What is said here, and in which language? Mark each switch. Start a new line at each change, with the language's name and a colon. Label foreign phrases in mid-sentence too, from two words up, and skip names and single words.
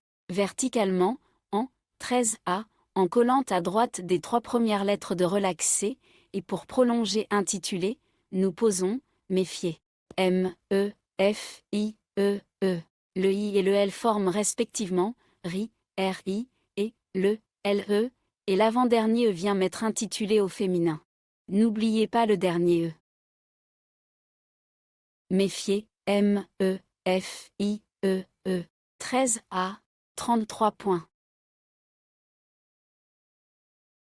French: Verticalement, en 13A, en collant à droite des 3 premières lettres de relaxer, et pour prolonger intitulé, nous posons, méfiez. M, E, F, I, E, E. Le I et le L forment respectivement, RI, RI, et le, LE, et l'avant-dernier E vient mettre intitulé au féminin. N'oubliez pas le dernier E. Méfiez, M, E, F, I, E, E. 13A, 33 points.